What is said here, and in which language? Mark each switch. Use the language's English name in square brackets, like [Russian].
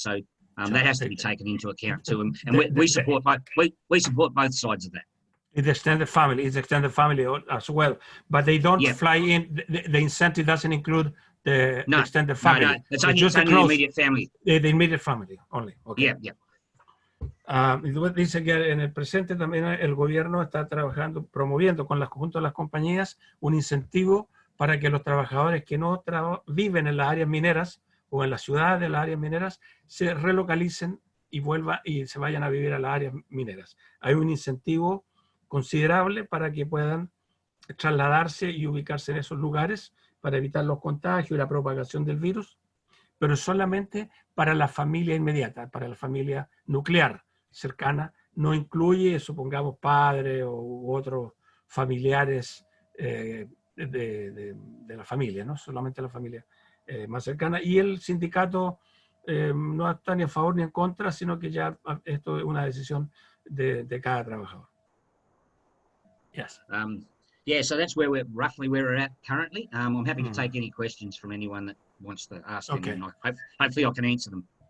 [English] So that has to be taken into account too. And we support both sides of that. It's extended family as well, but they don't fly in. The incentive doesn't include the extended family. No, it's only the immediate family. The immediate family only. Okay. Yeah. [Spanish] Dice que en el presente también el gobierno está promoviendo junto a las compañías un incentivo para que los trabajadores que no viven en las áreas mineras o en las ciudades de las áreas mineras se relocalicen y se vayan a vivir a las áreas mineras. Hay un incentivo considerable para que puedan trasladarse y ubicarse en esos lugares para evitar los contagios y la propagación del virus, pero solamente para la familia inmediata, para la familia nuclear cercana. No incluye, supongamos, padres u otros familiares de la familia, ¿no? Solamente la familia más cercana. Y el sindicato no está ni a favor ni en contra, sino que ya esto es una decisión de cada trabajador. [English] Yes. So that's roughly where we're at currently. I'm happy to take any questions from anyone that wants to ask them, and hopefully I can answer them.